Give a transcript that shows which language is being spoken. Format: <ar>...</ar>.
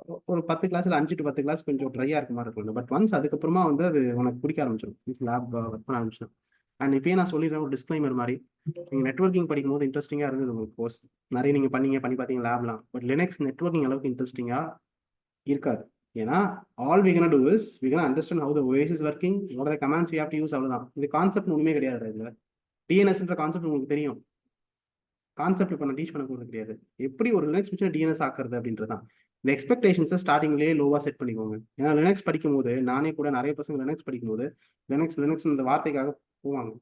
<ta>ஒரு 10 கிளாஸில் 5 to 10 class கொஞ்சம் ட்ரையாக இருக்க மாதிரி இருக்கும். பட் ஒன்ஸ் அதுக்கப்புறமா வந்து அது உனக்கு பிடிக்க ஆரம்பிச்சிடும், லேப் ஒர்க் பண்ண ஆரம்பிச்சிடும். அண்ட் இப்போயே நான் சொல்லிடுறேன் ஒரு டிஸ்க்ளைமர் மாதிரி, நீங்கள் நெட்வொர்க்கிங் படிக்கும்போது இன்ட்ரெஸ்டிங்காக இருந்தது உங்களுக்கு கோர்ஸ், நிறைய நீங்கள் பண்ணி பார்த்தீங்க லேப்லாம். பட் லினக்ஸ் நெட்வொர்க்கிங் அளவுக்கு இன்ட்ரெஸ்டிங்காக இருக்காது.</ta> <en>ஏன்னா all we gonna do is we gonna understand how the OS is working, what are the commands we have to use, அவ்வளோதான்.</en> <ta>இது கான்செப்ட் ஒன்றுமே கிடையாது. இதில் டிஎன்எஸ்ன்ற கான்செப்ட் உங்களுக்கு தெரியும், கான்செப்ட் இப்போ நான் டீச் பண்ண போகிறது கிடையாது. எப்படி ஒரு லினக்ஸ் மிஷினை டிஎன்எஸ் ஆக்குறது அப்படின்றதான். இந்த எக்ஸ்பெக்டேஷன்ஸை ஸ்டார்டிங்லேயே லோவாக செட் பண்ணிக்கோங்க. ஏன்னா லினக்ஸ் படிக்கும்போது நானே கூட நிறைய பசங்க லினக்ஸ் படிக்கும்போது லினக்ஸ் இந்த வார்த்தைக்காக போவாங்க.</ta>